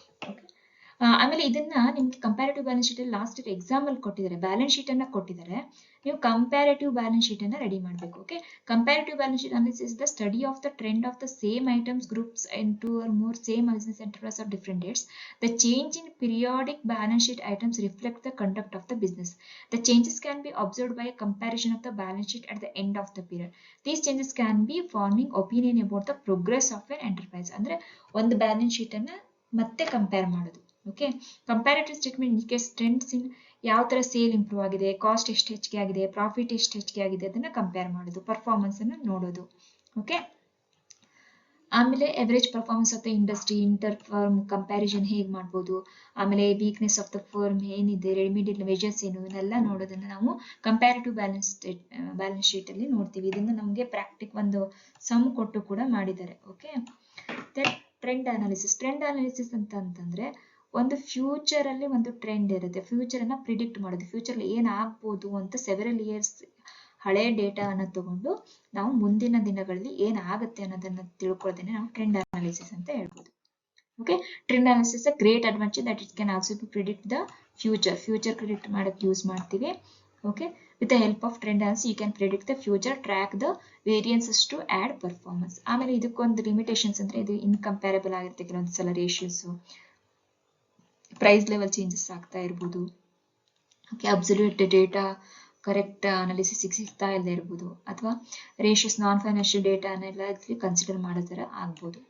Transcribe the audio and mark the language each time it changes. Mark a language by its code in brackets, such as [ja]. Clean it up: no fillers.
[kn] Okay, ಆಮೇಲೆ ಇದನ್ನ ನಿಮ್ಗೆ ಕಂಪ್ಯಾರಿಟಿವ್ ಬ್ಯಾಲೆನ್ಸ್ ಶೀಟ್ ಅಲ್ಲಿ ಲಾಸ್ಟ್ ಎಕ್ಸಾಮ್ ಅಲ್ಲಿ ಕೊಟ್ಟಿದ್ದಾರೆ, ಬ್ಯಾಲೆನ್ಸ್ ಶೀಟ್ ಅನ್ನ ಕೊಟ್ಟಿದ್ದಾರೆ. ನೀವು ಕಂಪ್ಯಾರಿಟಿವ್ ಬ್ಯಾಲೆನ್ಸ್ ಶೀಟ್ ಅನ್ನ ರೆಡಿ ಮಾಡಬೇಕು. [en] Okay, comparative balance sheet analysis the study of the trend of the same items groups in two or more same business enterprise of different dates. The change in periodic balance sheet items reflect the conduct of the business. The changes can be observed by a comparison of the balance sheet at the end of the period. These changes can be forming opinion about the progress of an enterprise. [kn] ಅಂದ್ರೆ ಒಂದು balance sheet ಅನ್ನ ಮತ್ತೆ compare ಮಾಡೋದು. Okay, [en] comparative statement indicates trends in [kn] ಯಾವ ತರ sale improve ಆಗಿದೆ, cost ಎಷ್ಟು ಹೆಚ್ಚಿಗೆ ಆಗಿದೆ, ಪ್ರಾಫಿಟ್ ಎಷ್ಟು ಹೆಚ್ಚಿಗೆ ಆಗಿದೆ, ಅದನ್ನ ಕಂಪೇರ್ ಮಾಡೋದು, ಪರ್ಫಾರ್ಮೆನ್ಸ್ ಅನ್ನು ನೋಡೋದು. ಓಕೆ, ಆಮೇಲೆ [en] average performance of the industry, [kn] inter firm comparison ಹೇಗೆ ಮಾಡ್ಬೋದು, ಆಮೇಲೆ [en] weakness of the firm [kn] ಏನಿದೆ, ರೆಮಿಡಿಯಲ್ ಮೆಜರ್ಸ್ ಏನು, ಇದನ್ನೆಲ್ಲ ನೋಡೋದನ್ನ ನಾವು ಕಂಪ್ಯಾರಿಟಿವ್ ಬ್ಯಾಲೆನ್ಸ್ ಶೀಟ್ ಅಲ್ಲಿ ನೋಡ್ತೀವಿ. ಇದನ್ನ ನಮಗೆ ಒಂದು ಸಮ್ ಕೊಟ್ಟು ಕೂಡ ಮಾಡಿದ್ದಾರೆ. ಓಕೆ, ಟ್ರೆಂಡ್ ಅನಾಲಿಸಿಸ್ ಅಂತಂದ್ರೆ ಒಂದು ಫ್ಯೂಚರ್ ಅಲ್ಲಿ ಒಂದು ಟ್ರೆಂಡ್ ಇರುತ್ತೆ, ಫ್ಯೂಚರ್ ಅನ್ನ ಪ್ರಿಡಿಕ್ಟ್ ಮಾಡೋದು, ಫ್ಯೂಚರ್ ಅಲ್ಲಿ ಏನ್ ಆಗ್ಬೋದು ಅಂತ ಸೆವೆರಲ್ ಇಯರ್ಸ್ ಹಳೆ ಡೇಟಾ ಅನ್ನ ತಗೊಂಡು ನಾವು ಮುಂದಿನ ದಿನಗಳಲ್ಲಿ ಏನಾಗುತ್ತೆ ಅನ್ನೋದನ್ನ ತಿಳ್ಕೊಳ್ಳೋದನ್ನೇ ನಾವು ಟ್ರೆಂಡ್ ಅನಾಲಿಸಿಸ್ ಅಂತ ಹೇಳ್ಬೋದು. [en] okay, trend analysis great advantage that it can also predict the future [kn] predict ಮಾಡಕ್ಕೆ ಯೂಸ್ ಮಾಡ್ತೀವಿ. [en] Okay, with the help of trend analysis you can predict the future, track the variances to add performance. [kn] ಆಮೇಲೆ ಇದಕ್ಕೊಂದು limitations ಅಂದ್ರೆ ಇದು ಇನ್ಕಂಪ್ಯಾರಬಲ್ ಆಗಿರುತ್ತೆ, ಕೆಲವೊಂದು ಸಲ ratios price level changes ಆಗ್ತಾ ಇರ್ಬೋದು. Okay, absolute data correct analysis ಸಿಗ್ತಾ ಇಲ್ಲದೆ ಇರ್ಬೋದು, ಅಥವಾ ರೇಷಿಯೋಸ್ ನಾನ್ ಫೈನಾನ್ಷಿಯಲ್ ಡೇಟಾ ಅನ್ನೆಲ್ಲ ಕನ್ಸಿಡರ್ ಮಾಡೋ ತರ ಆಗ್ಬೋದು.